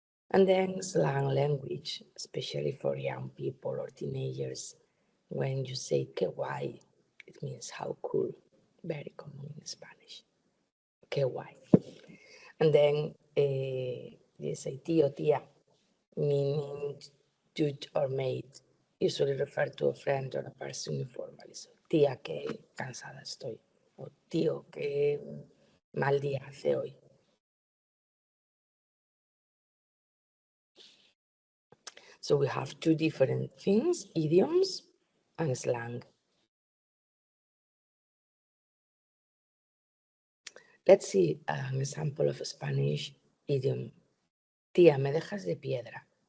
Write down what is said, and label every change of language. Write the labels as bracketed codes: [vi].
[en] And then slang language, especially for young people or teenagers, when you say [es] que guay, [en] it means how cool, very common in Spanish. [es] Que guay. [en] And then you say tío, tía, meaning dude or mate, usually refer to a friend or a person informally. [es] So, tía, que cansada estoy. O tío, que mal día hace hoy. [en] So we have two different things, idioms and slang. Let's see an example of a Spanish idiom. [es] Tía, me dejas de piedra.